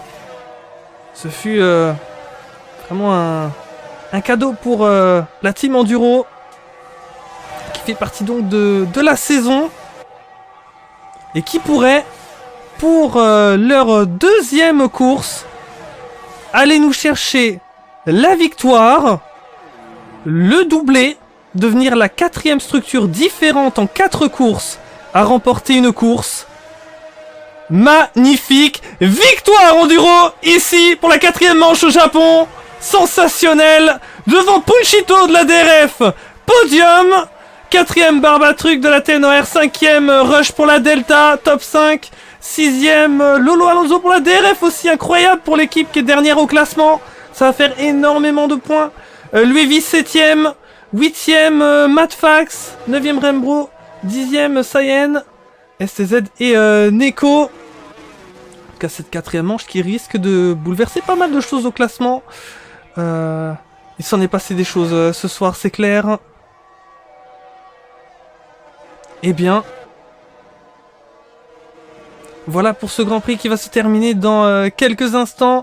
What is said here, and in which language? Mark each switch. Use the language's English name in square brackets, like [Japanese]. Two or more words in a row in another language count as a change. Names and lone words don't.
[French] Ce fut vraiment un cadeau pour la team enduro qui fait partie donc de la saison et qui pourrait pour leur deuxième course aller nous chercher la victoire, le doublé, devenir la 4e structure différente en 4 courses à remporter une course. Magnifique victoire enduro ici pour la 4e manche au Japon. Sensationnel devant Punchito de la DRF. Podium. 4e Barbatruc de la TNOR. 5e Rush pour la Delta. Top 5. 6e Lolo Alonso pour la DRF aussi. Incroyable pour l'équipe qui est dernière au classement. Ça va faire énormément de points. Luevi 7e. 8e Matfax. 9e Rembro. 10e Sayen. STZ et Neko. En tout cas, cette 4e manche qui risque de bouleverser pas mal de choses au classement. Il s'en est passé des choses ce soir, c'est clair. Eh bien, voilà pour ce Grand Prix qui va se terminer dans quelques instants.